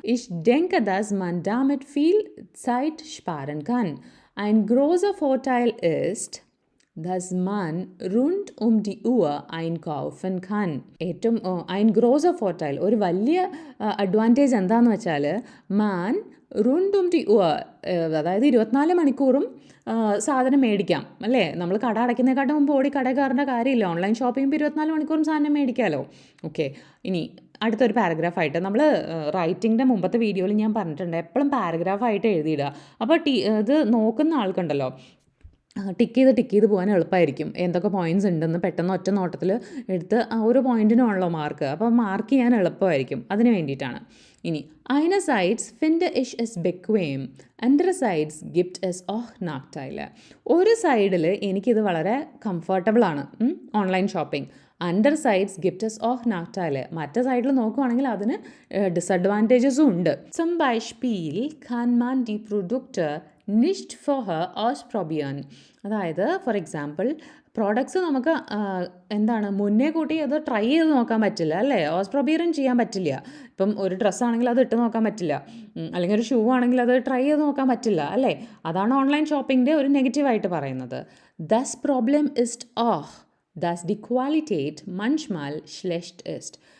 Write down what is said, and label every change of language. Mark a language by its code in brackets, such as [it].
[de] Ich denke, dass man damit viel Zeit sparen kann. Ein großer Vorteil ist, dass man rund die Uhr einkaufen kann. [ml] ഏറ്റവും [de] ein großer Vorteil, [ml] ഒരു വലിയ advantage എന്താണെന്ന് വെച്ചാൽ മാൻ [de] rund die Uhr, [ml] അതായത് 24 മണിക്കൂറും സാധനം മേടിക്കാം അല്ലേ. നമ്മൾ കട അടയ്ക്കുന്നതിനെക്കാട്ടും മുമ്പ് ഓടി കട കയറേണ്ട കാര്യമില്ല. ഓൺലൈൻ ഷോപ്പിംഗ് 24 മണിക്കൂറും സാധനം മേടിക്കാമല്ലോ. ഓക്കെ, ഇനി അടുത്തൊരു പാരഗ്രാഫായിട്ട് നമ്മൾ റൈറ്റിങ്ങിൻ്റെ മുമ്പത്തെ വീഡിയോയിൽ ഞാൻ പറഞ്ഞിട്ടുണ്ട്, എപ്പോഴും പാരഗ്രാഫായിട്ട് എഴുതിയിടുക. അപ്പോൾ ഇത് നോക്കുന്ന ആൾക്കുണ്ടല്ലോ ടിക്ക് ചെയ്ത് പോകാൻ എളുപ്പമായിരിക്കും. എന്തൊക്കെ പോയിൻറ്റ്സ് ഉണ്ടെന്ന് പെട്ടെന്ന് ഒറ്റ നോട്ടത്തിൽ എടുത്ത് ഒരു പോയിൻറ്റിനാണല്ലോ മാർക്ക്, അപ്പോൾ മാർക്ക് ചെയ്യാൻ എളുപ്പമായിരിക്കും. അതിന് വേണ്ടിയിട്ടാണ്. [de] ഇനി einerseits finde ich es bequem, andererseits gibt es auch Nachteile. [ml] ഒരു സൈഡിൽ എനിക്കിത് വളരെ കംഫർട്ടബിളാണ് online shopping. [de] andererseits gibt es auch Nachteile. [ml] മറ്റേ സൈഡിൽ നോക്കുവാണെങ്കിൽ അതിന് ഡിസഡ്വാൻറ്റേജസും ഉണ്ട്. [de] Zum Beispiel kann man die Produkte nicht vorher ausprobieren. [ml] അതായത് ഫോർ എക്സാമ്പിൾ പ്രോഡക്ട്സ് നമുക്ക് എന്താണ് മുന്നേ കൂട്ടി അത് ട്രൈ ചെയ്ത് നോക്കാൻ പറ്റില്ല അല്ലേ. ഓസ്പ്രോബിയറും ചെയ്യാൻ പറ്റില്ല. ഇപ്പം ഒരു ഡ്രസ്സാണെങ്കിൽ അത് ഇട്ട് നോക്കാൻ പറ്റില്ല, അല്ലെങ്കിൽ ഒരു ഷൂ ആണെങ്കിൽ അത് ട്രൈ ചെയ്ത് നോക്കാൻ പറ്റില്ല അല്ലേ. അതാണ് ഓൺലൈൻ ഷോപ്പിങ്ങിൻ്റെ ഒരു നെഗറ്റീവായിട്ട് പറയുന്നത്. [de] Das Problem ist auch, dass die Qualität manchmal schlecht ist.